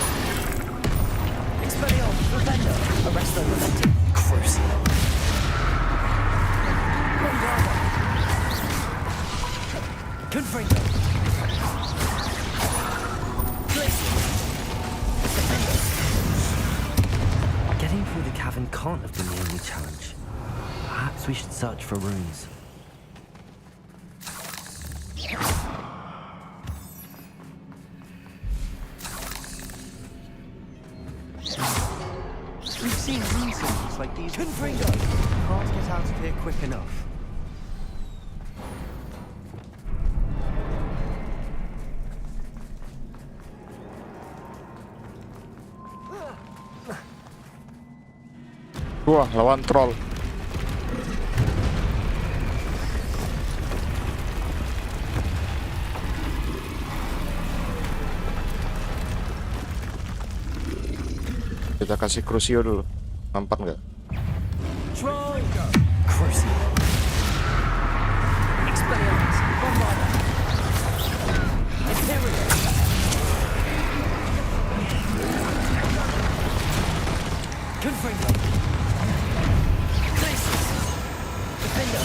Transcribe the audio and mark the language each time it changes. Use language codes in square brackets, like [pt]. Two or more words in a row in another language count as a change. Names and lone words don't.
[en] Expelliarmus. Defendo. Arresto. Momentum. Crucio. Bombarda. Confringo. Glacius. Defendo. Getting through the cavern can't have been the only challenge. Perhaps we should search for runes. We've seen rune symbols like these. Confringo! Can't get out of here quick enough. [id] Wah, lawan troll. Kita kasih Crucio dulu. Nampak nggak? Troll! Crucio. Expelliarmus. Bombarda. Imperial. Confringo. Defendo.